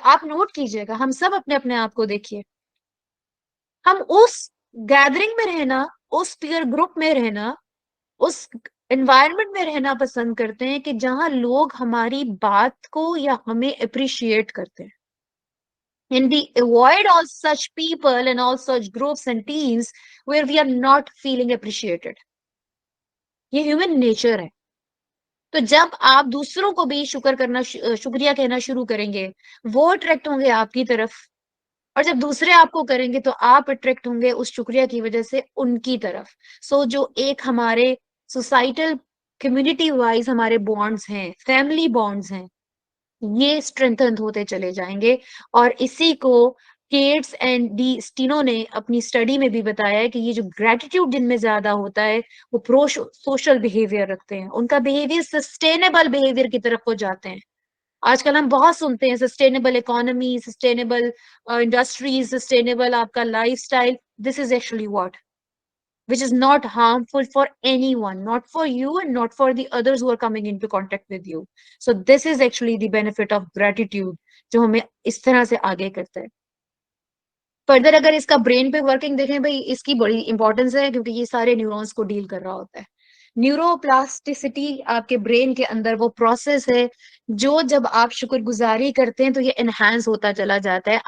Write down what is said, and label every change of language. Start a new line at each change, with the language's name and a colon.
Urdu: آپ نوٹ کیجئے گا، ہم سب اپنے اپنے آپ کو دیکھیے، ہم اس گیدرنگ میں رہنا، اس پیئر گروپ میں رہنا، اس انوائرمنٹ میں رہنا پسند کرتے ہیں کہ جہاں لوگ ہماری بات کو یا ہمیں اپریشیٹ کرتے ہیں.
English: And we avoid all such people and all such groups and teams where we are not feeling appreciated.
Urdu: یہ ہیومن نیچر ہے. تو جب آپ دوسروں کو بھی شکریہ کہنا شروع کریں گے، وہ اٹریکٹ ہوں گے آپ کی طرف. اور جب دوسرے آپ کو کریں گے تو آپ اٹریکٹ ہوں گے اس شکریہ کی وجہ سے ان کی طرف. سو جو ایک ہمارے سوسائٹل کمیونٹی وائز ہمارے بانڈز ہیں، فیملی بانڈز ہیں، یہ اسٹرینتھن ہوتے چلے جائیں گے. اور اسی کو کیٹس اینڈ ڈی اسٹینو نے اپنی اسٹڈی میں بھی بتایا ہے کہ یہ جو گریٹیٹیوڈ جن میں زیادہ ہوتا ہے وہ پرو سوشل بیہیویئر رکھتے ہیں. ان کا بیہیویئر سسٹینیبل بیہیویئر کی طرف وہ جاتے ہیں. آج کل ہم بہت سنتے ہیں sustainable economy, sustainable industries, sustainable آپ کا life style.
English: This is actually what which is not harmful for anyone, not for you and not for the others who are coming into contact with you. So this is actually the benefit of gratitude
Urdu: جو ہمیں اس طرح سے آگے کرتا ہے. Further اگر اس کا brain پہ ورکنگ دیکھیں بھائی، اس کی بڑی امپورٹنس ہے کیونکہ یہ سارے نیورونس کو ڈیل کر رہا ہوتا ہے. نیورو پلاسٹیسٹی آپ کے برین کے اندر وہ پروسیس ہے جو جب آپ شکر گزاری کرتے ہیں تو یہ انہینس ہوتا چلا جاتا ہے.